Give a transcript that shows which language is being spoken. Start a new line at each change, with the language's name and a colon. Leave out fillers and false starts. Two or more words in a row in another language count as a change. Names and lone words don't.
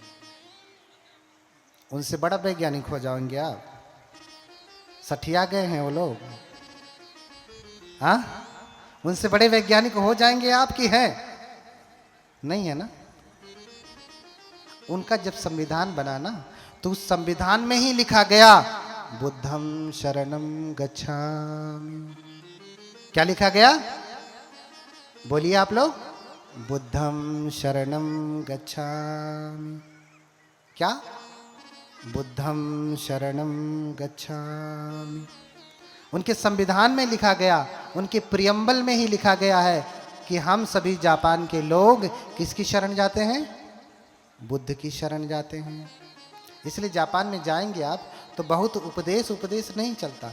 Hindi: उनसे बड़ा वैज्ञानिक हो जाएंगे आप। सठिया गए हैं वो लोग। हाँ? उनसे बड़े वैज्ञानिक हो जाएंगे आप कि हैं? नहीं है ना। उनका जब संविधान बना ना, तो उस संविधान में ही लिखा गया
Sanskrit: बुद्धं शरणं गच्छामि।
Hindi: क्या लिखा गया? बोलिए आप लोग।
Sanskrit: बुद्धं शरणं गच्छामि। क्या? बुद्धं शरणं गच्छामि।
Hindi: उनके संविधान में लिखा गया, उनके प्रियम्बल में ही लिखा गया है कि हम सभी जापान के लोग किसकी शरण जाते हैं? बुद्ध की शरण जाते हैं। इसलिए जापान में जाएंगे आप तो बहुत उपदेश नहीं चलता।